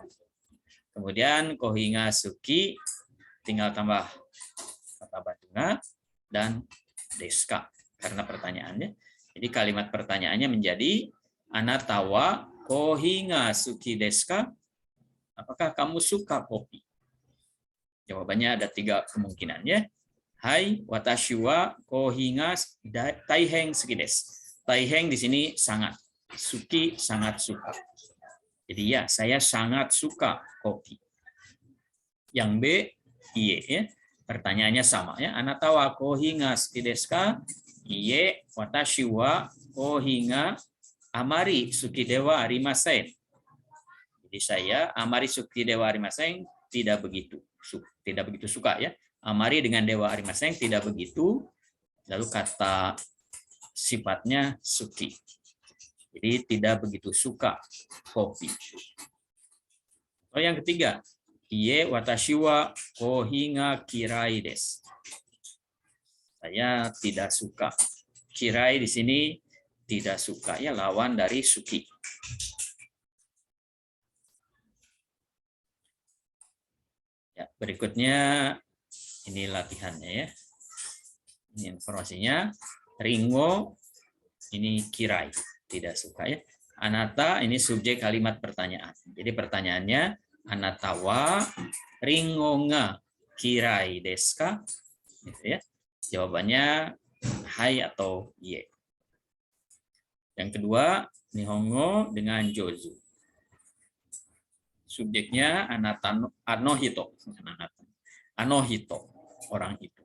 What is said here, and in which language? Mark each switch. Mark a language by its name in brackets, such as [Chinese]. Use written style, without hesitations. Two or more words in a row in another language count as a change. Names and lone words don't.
[Indonesian] Kemudian [Japanese] コーヒーが好き [Indonesian] tinggal tambah kata batunga dan deska karena pertanyaannya. Jadi kalimat pertanyaannya menjadi [Japanese] あなたはコーヒーが好きですか. [Indonesian] Apakah kamu suka kopi? Jawabannya ada 3 kemungkinan ya. [Japanese] はい, 私はコーヒーがたいへん好きです. [Indonesian] Taiheng di sini sangat, suki sangat suka. Jadi ya, saya sangat suka kopi. Yang B, iye ya. Pertanyaannya sama ya. [Japanese] あなたはコーヒーが好きですか？いいえ、私はコーヒーがあまり好きではありません. [Indonesian] Jadi saya [Japanese] あまり好きではありません [Indonesian] tidak begitu suka ya. Amari dengan [Japanese] ではありません [Indonesian] tidak begitu. Lalu kata sifatnya suki. Jadi tidak begitu suka kopi. Oh, yang ketiga, [Japanese] いいえ私はコーヒーが嫌いです. [Indonesian] Saya tidak suka. Kirai di sini tidak suka ya, lawan dari suki. Ya, berikutnya ini latihannya ya. Ini informasinya. Ringo ini kirai, tidak suka ya. Anata ini subjek kalimat pertanyaan. Jadi pertanyaannya [Japanese] あなたはりんごが嫌いですか? [Indonesian] Gitu ya. Jawabannya hai atau ye. Yang kedua, nihongo dengan jozu. Subjeknya [Japanese] あなた あの人. [Indonesian] Anohito, orang itu.